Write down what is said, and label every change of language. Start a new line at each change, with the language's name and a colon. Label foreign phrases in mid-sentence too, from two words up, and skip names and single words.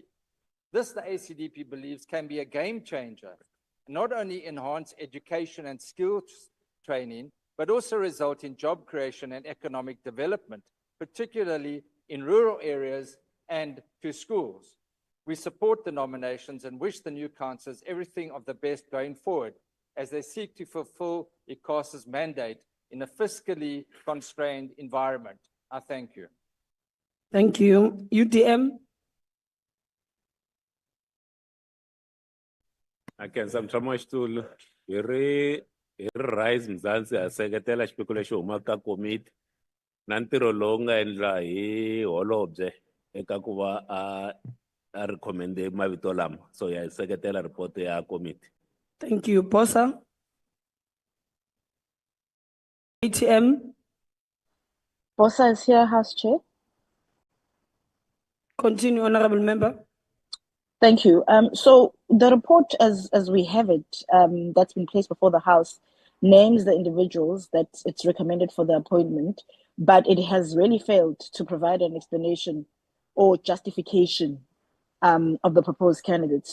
English: This, the ACDP believes, can be a game changer, not only enhance education and skills training, but also result in job creation and economic development, particularly in rural areas and to schools. We support the nominations and wish the new councillors everything of the best going forward as they seek to fulfill ICASA's mandate in a fiscally constrained environment. I thank you. Thank you. UDM.
Tsonga: Akenza mtshamo xitulu hi rise Mzansi ha seketela xipiko lexi humaka ka komiti na ntirho lowu nga endla hi holobye eka ku va a recommende mavito lama, so ya seketela report ya komiti.
English: Thank you. Posa. ATM. Posa is here, House Chair. Continue, Honorable Member. Thank you. So the report, as we have it, that's been placed before the House, names the individuals that it's recommended for the appointment, but it has really failed to provide an explanation or justification of the proposed candidates.